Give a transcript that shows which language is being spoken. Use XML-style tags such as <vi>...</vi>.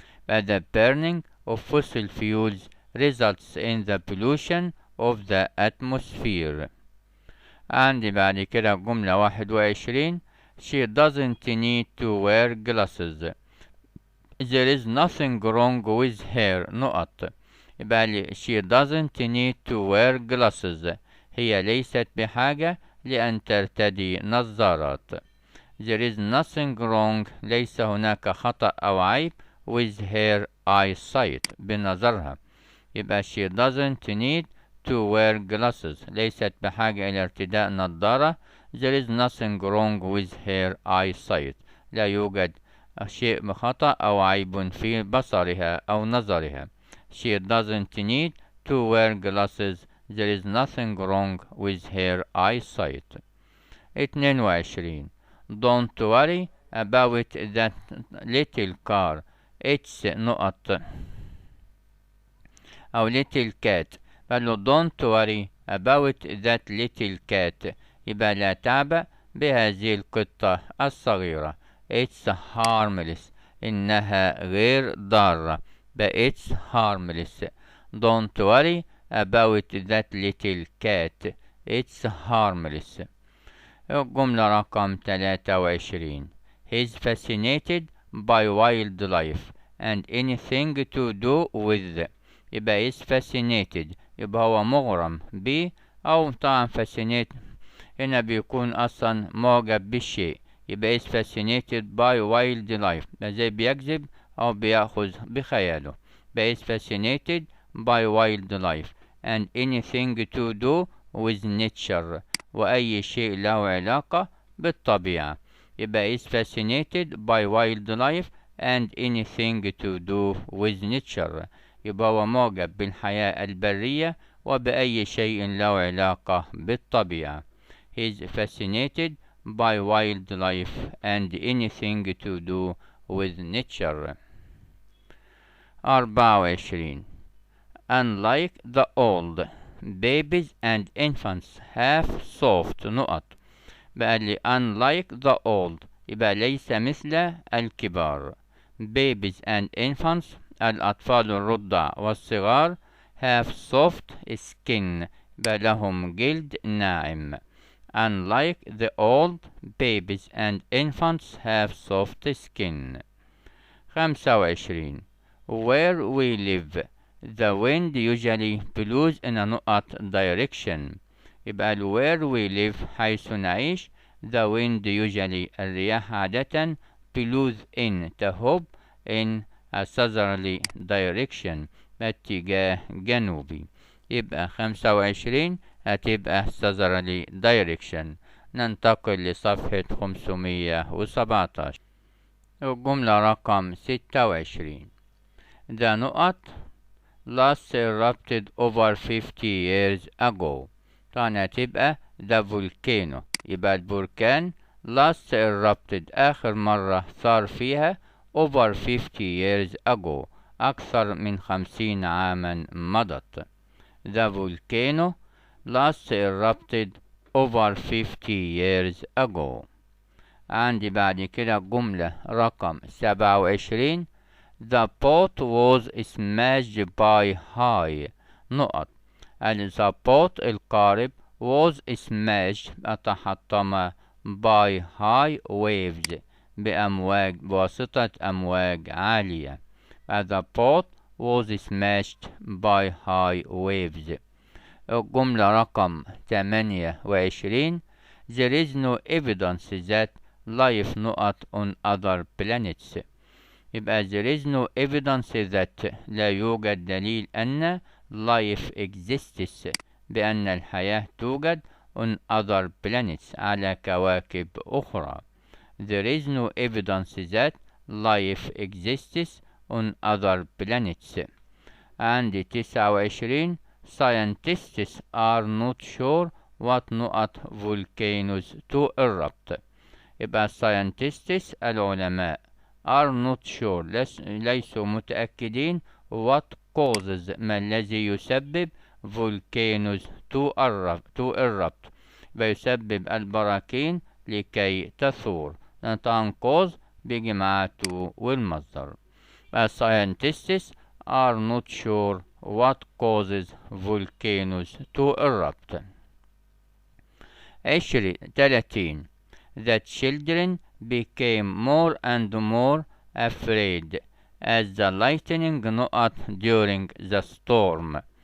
<en>The burning of fossil fuels results in the pollution of the atmosphere.</en> <ar>عندي بعد كده جملة 21.</ar> <en>She doesn't need to wear glasses. There is nothing wrong with her نقط.</en> <ar>يبقى</ar> <en>she doesn't need to wear glasses.</en> <ar>هي ليست بحاجة لأن ترتدي نظارات.</ar> <en>There is nothing wrong</en> <ar>ليس هناك خطأ أو عيب</ar> <en>with her eyesight</en> <ar>بنظرها. يبقى</ar> <en>she doesn't need to wear glasses</en> <ar>ليست بحاجة إلى ارتداء نظارة.</ar> <en>There is nothing wrong with her eyesight</en> <ar>لا يوجد شيء خطأ أو عيب في بصرها أو نظرها.</ar> <en>She doesn't need to wear glasses. There is nothing wrong with her eyesight. 22. Don't worry about that little car. It's نقط أو little cat.</en> <ar>فقال</ar> <en>don't worry about that little cat.</en> <ar>يبقى لا تعبأ بهذه القطة الصغيرة.</ar> <en>It's harmless.</en> <ar>إنها غير ضارة.</ar> <en>It's harmless. Don't worry about that little cat. It's harmless.</en> <ar>الجملة رقم 23.</ar> <en>He's fascinated by wildlife and anything to do with.</en> <ar>يبقى</ar> <en>is fascinated</en> <ar>يبقى هو مغرم ب أو طبعا fascinate هنا بيكون أصلا معجب بالشيء. يبقى</ar> <en>is fascinated by wildlife</en> <ar>زي بيجذب أو بيأخذ بخياله. يبقى</ar> <en>is fascinated by wildlife and anything to do with nature</en> <ar>وأي شيء له علاقة بالطبيعة. يبقى</ar> <en>is fascinated by wildlife and anything to do with nature.</en> <ar>يبقى هو معجب بالحياة البرية وبأي شيء له علاقة بالطبيعة.</ar> <en>He is fascinated by wildlife and anything to do with nature. 24. Unlike the old, babies and infants have soft نقط.</en> <ar>بقى لي</ar> <en>unlike the old</en> <ar>يبقى ليس مثل الكبار.</ar> <en>Babies and infants</en> <ar>الأطفال الرضع والصغار</ar> <en>have soft skin</en> <ar>بقى لهم جلد ناعم.</ar> <en>Unlike the old, babies and infants have soft skin. 25. Where we live, the wind usually blows in a نقط direction.</en> <ar>يبقى</ar> <en>where we live</en> <ar>حيث نعيش</ar> <en>the wind usually</en> <ar>الرياح عادة</ar> <en>blows in</en> <ar>تهب</ar> <en>in a southerly direction</en> <ar>باتجاه جنوبي. يبقى 25 هتبقى</ar> <en>southerly direction.</en> <ar>ننتقل لصفحة 517. الجملة رقم 26.</ar> <en>The نقط last erupted over 50 years ago.</en> <ar>طبعا هتبقى</ar> <en>the volcano،</en> <ar>يبقى البركان</ar> <en>last erupted</en> <ar>آخر مرة ثار فيها</ar> <en>over 50 years ago</en> <ar>أكثر من 50 عاما مضت.</ar> <en>The volcano last erupted over 50 years ago.</en> <ar>عندي بعد كده جملة رقم 27.</ar> <en>The boat was smashed by high نقط. the boat</en> <ar>القارب</ar> <en>was smashed</en> <ar>تحطم</ar> <en>by high waves</en> <ar>بواسطة أمواج عالية.</ar> <en>The boat was smashed by high waves.</en> <ar>الجملة رقم 28.</ar> <en>There is no evidence that life نقط on other planets.</en> <ar>يبقى</ar> <en>there is no evidence that</en> <ar>لا يوجد دليل أن</ar> <en>life exists</en> <ar>بأن الحياة توجد</ar> <en>on other planets</en> <ar>على كواكب أخرى.</ar> <en>There is no evidence that life exists on other planets.</en> <ar>عندي 29.</ar> <en>Scientists are not sure what نقط volcanoes to erupt.</en> <ar>يبقى</ar> <en>scientists</en> <ar>العلماء</ar> <en>are not sure</en> <ar>ليسوا متأكدين</ar> <en>what causes</en> <ar>ما الذي يسبب</ar> <en>volcanoes to erupt</en> <ar>يسبب البراكين لكي تثور. طبعا cause بيجي مع to والمصدر.</ar> <en>scientists are not sure what causes volcanoes to erupt. 30. The children became more and more afraid as the lightning نقط during the storm.</en>